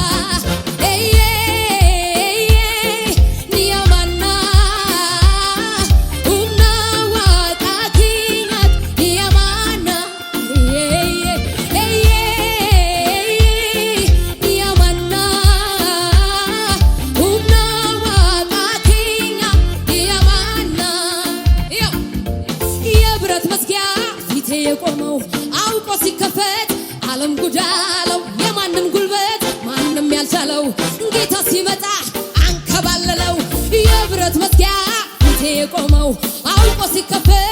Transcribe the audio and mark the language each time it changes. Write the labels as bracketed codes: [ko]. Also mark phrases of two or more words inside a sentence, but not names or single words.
[om] ni amannaa humna waaqaa keenyaatti ni amannaa ni amannaa humna waaqaa keenyaatti ni amannaa የብረት [am] መዝጊያ ፊቴ የቆመው አውቆ ሲከፈት ዓለም ጉድ አለው የማንም ጉልበት ማንም ያልቻለው ጌታ ሲመጣ አንከባለለው የብረት መዝጊያ ፊቴ የቆመው አውቆ ሲከፈት